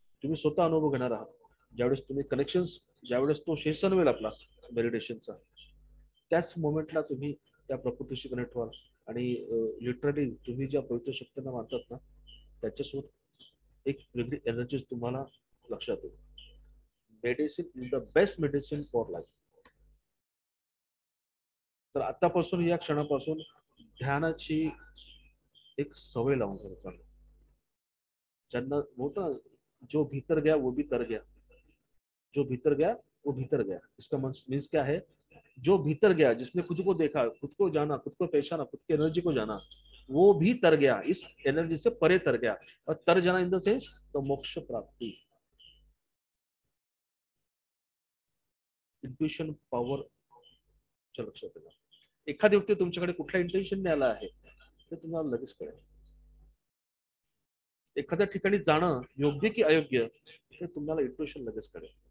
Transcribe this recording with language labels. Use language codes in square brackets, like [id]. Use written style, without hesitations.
[mr] तुम्ही स्वतः अनुभव घेणार आहात. ज्यावेळेस तुम्ही कनेक्शन, ज्यावेळेस तो सेशन होईल आपला मेडिटेशनचा, त्याच मोमेंटला तुम्ही त्या प्रकृतीशी कनेक्ट व्हाल आणि लिटरली तुम्ही ज्या पवित्र शक्तींना मानतात ना, त्याच्यासोबत एक वेगळी एनर्जी तुम्हाला लक्षात येईल. [en] Medicine is the best medicine for life. [mr] तर आतापासून, या क्षणापासून ध्यानाची एक सवय लावून घ्यायला. [hi] ज्यांना होता जो भीतर गया वो भी तर गया, जो भीतर गया वो भीतर गया, इसका मीन्स क्या है, जो भीतर गया, जिसने खुद को देखा, खुद को जाना, खुद को पहचाना, खुद की एनर्जी को जाना, वो भी तर गया, इस एनर्जी से परे तर गया. और तर जाना [en] in the sense [hi] तो मोक्ष प्राप्ति. [mr] इंट्युशन पॉवर लक्षात येणार. एखादी व्यक्ती तुमच्याकडे कुठल्या इंटेन्शन आला आहे ते तुम्हाला लगेच कळेल. एखाद्या ठिकाणी जाणं योग्य की अयोग्य हे तुम्हाला इंट्युशन लगेच कळेल.